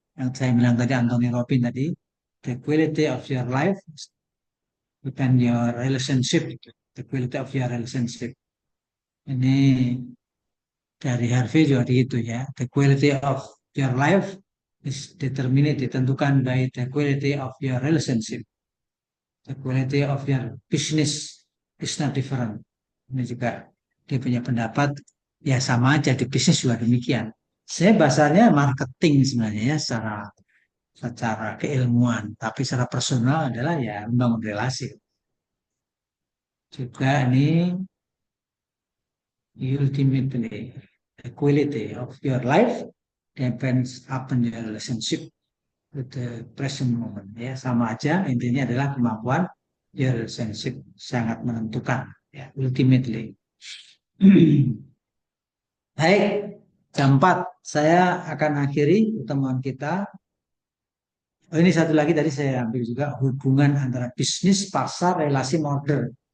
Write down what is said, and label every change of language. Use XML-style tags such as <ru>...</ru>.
<id>Yang saya bilang tadi,</id> <en>Anthony Robbins</en> <id>tadi,</id> <en>the quality of your life depend your relationship, the quality of your relationship.</en> <id>Ini dari Harvey juga gitu ya,</id> <en>the quality of your life is determined,</en> <id>ditentukan</id> <en>by the quality of your relationship. The quality of your business is not different.</en> <id>Ini juga dia punya pendapat, ya sama aja di bisnis juga demikian. Saya bahasanya marketing sebenarnya ya secara keilmuan, tapi secara personal adalah ya membangun relasi. Juga ini</id> <en>ultimately the quality of your life depends upon your relationship with the present moment.</en> <id>Ya sama aja, intinya adalah kemampuan</id> <en>your relationship</en> <id>sangat menentukan. Ya ultimately. Baik, jam 4 saya akan akhiri pertemuan kita. Oh, ini satu lagi tadi saya ambil juga hubungan antara bisnis, pasar, relasi, modern.</id>